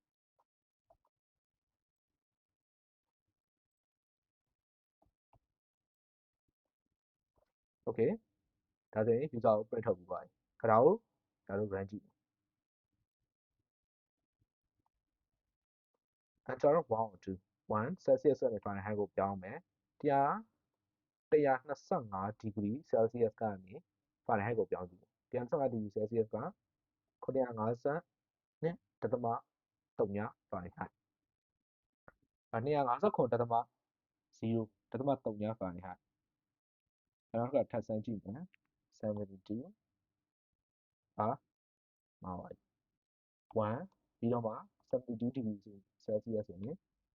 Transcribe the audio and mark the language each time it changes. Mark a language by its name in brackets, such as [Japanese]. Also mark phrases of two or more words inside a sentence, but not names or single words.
[Burmese] okay ဒါဆိုရင် user ကို print ထုတ်ပြီးသွားပြီခဏကိုကျွန်တော်တို့ run ကြည့် [English] enter 1 or 2 [Burmese] 1 Celsius နဲ့ Fahrenheit ကိုပြောင်းမယ်125 [English] degree Celsius [Burmese] ကနေ Fahrenheit ကိုပြောင်းကြည့်125 [English] degree Celsius [Burmese] က950နဲ့ဒသမ3 Fahrenheit 259.0ဒသမ3 Fahrenheit ကျွန်တော်တို့ကထပ်ဆန်းကြည့်မယ်72မှာပါ1ပြီးတော့မှ72 [English] degree Celsius [Burmese] ဆိုရင်